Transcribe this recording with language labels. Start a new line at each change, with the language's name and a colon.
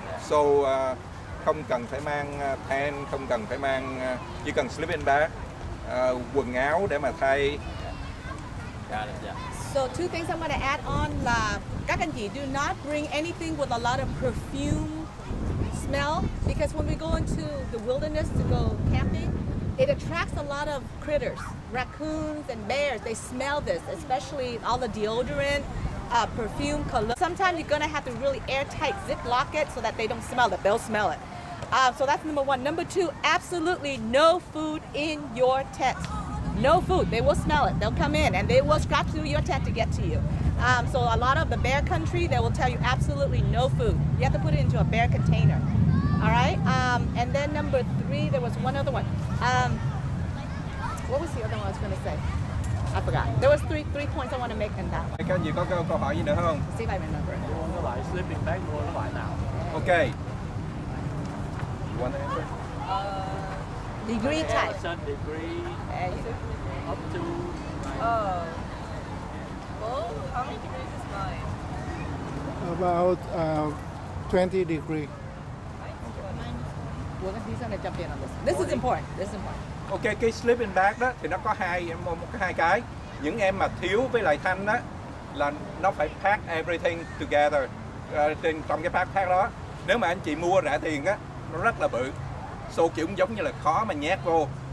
Vietnamese: So không cần phải mang tent, không cần phải mang, chỉ cần sleeping bag, quần áo để mà thay.
English: Got it, yeah. So two things I'm going to add on
Vietnamese: là các anh chị
English: do not bring anything with a lot of perfume smell, because when we go into the wilderness to go camping, it attracts a lot of critters, raccoons and bears. They smell this, especially all the deodorant, perfume, cologne. Sometimes you're going to have to really airtight ziplock it so that they don't smell it. They'll smell it. So that's number one. Number two, absolutely no food in your tent. No food. They will smell it. They'll come in and they will scratch through your tent to get to you. So a lot of the bear country, they will tell you absolutely no food. You have to put it into a bear container. All right. And then number three, there was one other one. What was the other one I was going to say? I forgot. There was three points I want to make in that one.
Vietnamese: Các anh chị có câu hỏi gì nữa không?
English: See if I remember.
Vietnamese: Mua cái loại sleeping bag, mua cái loại nào?
English: Okay. You want to answer? Degree type. Sun degree up to... Oh. Well, how many degrees is mine? About 20 degrees. Well, he's going to jump in on this. This is important. This is important.
Vietnamese: Ok, cái sleeping bag đó thì nó có hai cái. Những em mà thiếu với lại Thanh đó là nó phải
English: pack everything together
Vietnamese: trong cái backpack đó. Nếu mà anh chị mua rẻ tiền á, nó rất là bự. So kiểu giống như là khó mà nhét vô.